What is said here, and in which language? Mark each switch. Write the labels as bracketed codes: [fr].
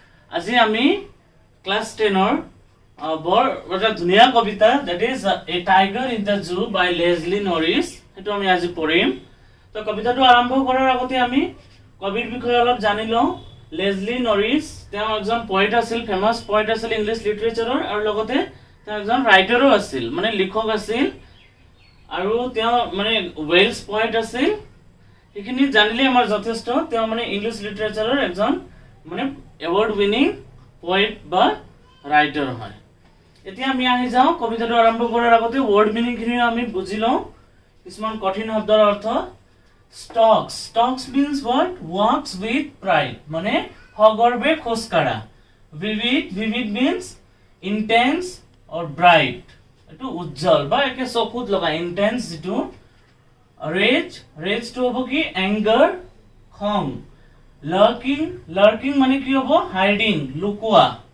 [as] আজি আমি class 10 বৰ এটা ধুনীয়া কবিতা that is A Tiger in the Zoo by Leslie Norris হেতু আমি আজি পঢ়িম। তো কবিতাটো আৰম্ভ কৰাৰ আগতে আমি কবিৰ বিষয়ে অলপ জানি লওঁ। লেজলি নৰিছ তেওঁ একজন পোয়েট আছিল, ফেমাস পোয়েট আছিল ইংলিছ লিটাৰেচাৰৰ, আৰু লগতে তেওঁ একজন ৰাইটাৰো আছিল, মানে লিখক আছিল, আৰু তেওঁ মানে ওয়েলছ পোয়েট আছিল। এইখিনি জানিলে আমাৰ যথেষ্ট। তেওঁ মানে ইংলিছ লিটাৰেচাৰৰ একজন মানে এৱাৰ্ড উইনিং পোয়েট বা ৰাইটাৰ হয়। এতিয়া আমি আহি যাওঁ কবিতাটো আৰম্ভ কৰাৰ আগতে ৱৰ্ড মিনিংখিনি আমি বুজি লওঁ। কিছুমান কঠিন শব্দৰ অৰ্থ। [en] Stalks, stalks means what? Walks with pride, [as] মানে সগৰ্বে খোজ কাঢ়া। [en] vivid, vivid means intense or bright, [as] এটো উজ্জ্বল বা একে চকুত লগা, [en] intense [as] যেটো। [en] rage, rage [as] to হবো কি [en] anger, [as] খং। [en] lurking, lurking [as] মানে কি হবো [en] hiding, [as] লুকোৱা।